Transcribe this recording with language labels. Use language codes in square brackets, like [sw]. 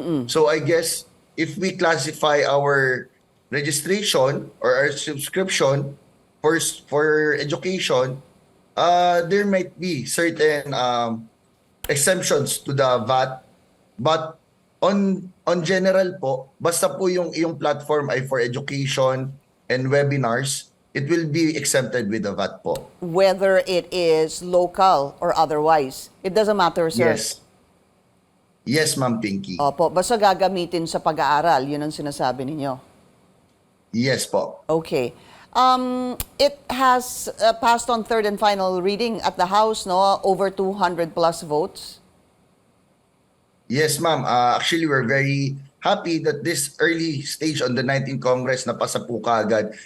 [en] So I guess if we classify our registration or our subscription for education, there might be certain exemptions to the VAT. But on general po, [tl] basta po yung [en] platform ay for education and webinars, it will be exempted with the VAT po. Whether it is local or otherwise, it doesn't matter, sir. Yes. Yes, Ma'am Pinky. [tl] Opo, basta gagamitin sa pag-aaral, yun ang sinasabi ninyo. [en] Yes po. Okay. It has passed on third and final reading at the House, no? Over 200 plus votes. Yes, ma'am. Actually, we're very happy that this early stage on the 19th Congress [tl] napasa po kaagad.